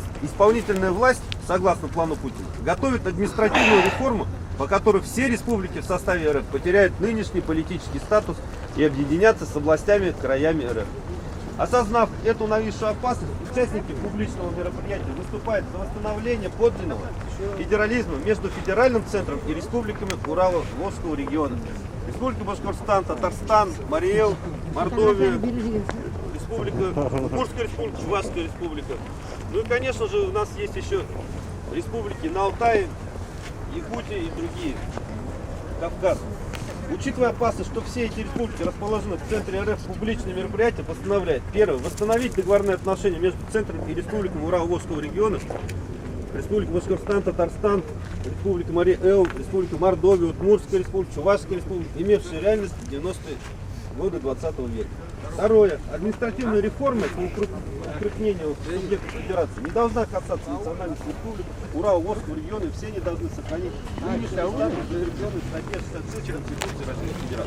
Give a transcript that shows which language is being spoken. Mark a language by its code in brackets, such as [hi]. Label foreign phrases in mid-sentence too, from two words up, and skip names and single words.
[ru] Исполнительная власть, согласно плану Путина, готовит административную реформу, по которой все республики в составе РФ потеряют нынешний политический статус и объединятся с областями, краями РФ. Осознав эту нависшую опасность, участники публичного мероприятия выступают за восстановление подлинного федерализма между федеральным центром и республиками Урало-Волжского региона. Республика Башкортостан, Татарстан, Марий-Эл, Мордовия, Удмуртская республика, Чувашская республика. Ну и, конечно же, у нас есть еще республики на Алтае, Якутия и другие, Кавказ. Учитывая опасность, что все эти республики расположены в центре РФ, публичные мероприятия постановляет: первое, восстановить договорные отношения между центром и республиками Урало-Волжского региона, Республика Башкортостан, Татарстан, Республика Марий-Эл, Республика Мордовия, Удмуртская республика, Чувашская республика, имевшие реальность в 90-е годы 20 века. Второе. Административная реформа по укрупнению субъектов федерации не должна касаться национальных республик Урало-Волжского региона, и все они должны сохранить нынешний статус зарегистрированный в статье 66 Конституции Российской Федерации.